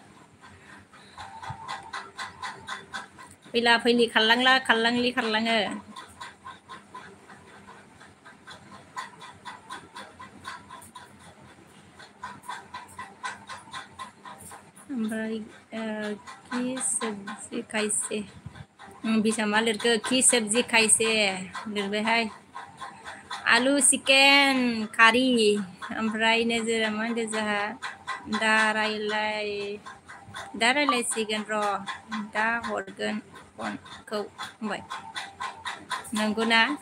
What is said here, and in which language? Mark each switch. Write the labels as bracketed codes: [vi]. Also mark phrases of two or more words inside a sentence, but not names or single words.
[brx] फैला फैलि खारलाङो ओमफ्राय कि सब्जी खायसे बिसा मा लिरखो कि सब्जी खायसे लिरबायहाय आलु चिकेन खारि ओमफ्राय नोजोरा मा होनदों जोंहा दा रायलायसिगोन र' दा हरगोन फनखौ होनबाय नंगौना